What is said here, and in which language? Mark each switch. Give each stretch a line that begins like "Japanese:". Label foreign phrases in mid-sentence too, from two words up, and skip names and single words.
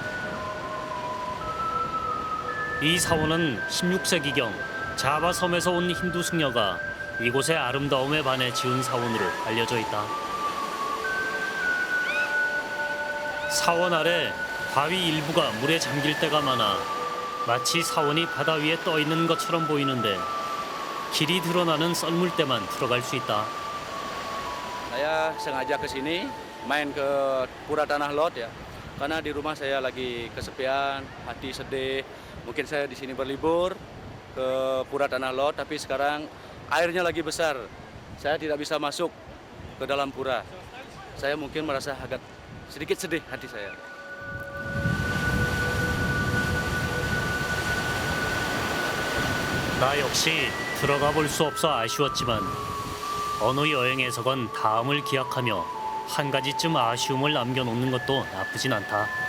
Korean: 이 사원은 16세기경 자바 섬에서 온 힌두 승려가 이곳의 아름다움에 반해 지은 사원으로 알려져 있다. 사원 아래 바위 일부가 물에 잠길 때가 많아 마치 사원이 바다 위에 떠 있는 것처럼 보이는데 길이 드러나는 썰물대만 들어갈 수 있다.
Indonesian: Saya sengaja ke sini main ke Pura Tanah Lot ya. Karena di rumah saya lagi kesepian, hati sedih. Mungkin saya di sini berlibur ke Pura Tanah Lot, tapi sekarang airnya lagi besar. Saya tidak bisa masuk ke dalam pura. Saya mungkin merasa agak sedikit sedih hati saya.
Korean: 나 역시 들어가 볼 수 없어 아쉬웠지만 어느 여행에서건 다음을 기약하며 한 가지쯤 아쉬움을 남겨놓는 것도 나쁘진 않다.